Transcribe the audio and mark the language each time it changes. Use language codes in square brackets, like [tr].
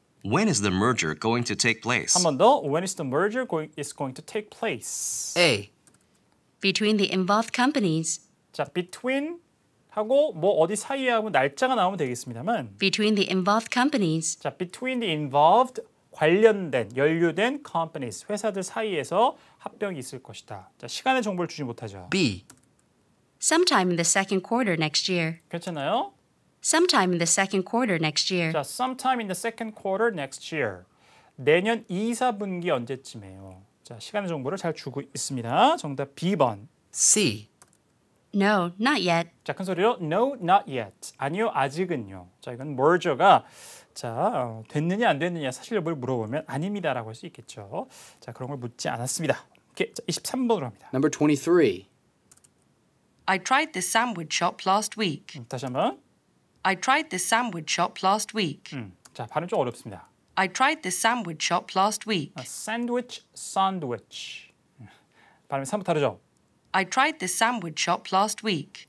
[en] When is the merger going to take place? [ko] 한 번 더. [en] When is the merger is going to take place? A. Between the involved companies. [ko] 자, between 하고 뭐 어디 사이에 하고 날짜가 나오면 되겠습니다만 [en] Between the involved companies. [ko] 자, [en] between the involved [ko] 관련된, 연루된 companies, 회사들 사이에서 합병이 있을 것이다. 자, 시간의 정보를 주지 못하죠. [en] B. Sometime in the second quarter next year. [ko] 괜찮아요? [en] Sometime in the second quarter next year. 자, sometime in the second quarter next year. [ko] 내년 2, 4분기 언제쯤이에요. 자, 시간의 정보를 잘 주고 있습니다. 정답 B번. [en] C. No, not yet. [ko] 자, 큰 소리로 [en] No, not yet. [ko] 아니요, 아직은요. 자, 이건 merger가 자, 됐느냐 안 됐느냐 사실 여부를 물어보면 아닙니다라고 할 수 있겠죠. 자, 그런 걸 묻지 않았습니다. 오케이, 자, 23번으로 갑니다. [en] Number 23. I tried this sandwich shop last week. [ko] 다시 한번. [en] I tried this sandwich shop last week. [ko] 자, 발음 좀 어렵습니다. [en] I tried this sandwich shop last week. [ko] sandwich. 발음이 3부 다르죠? [en] I tried this sandwich shop last week.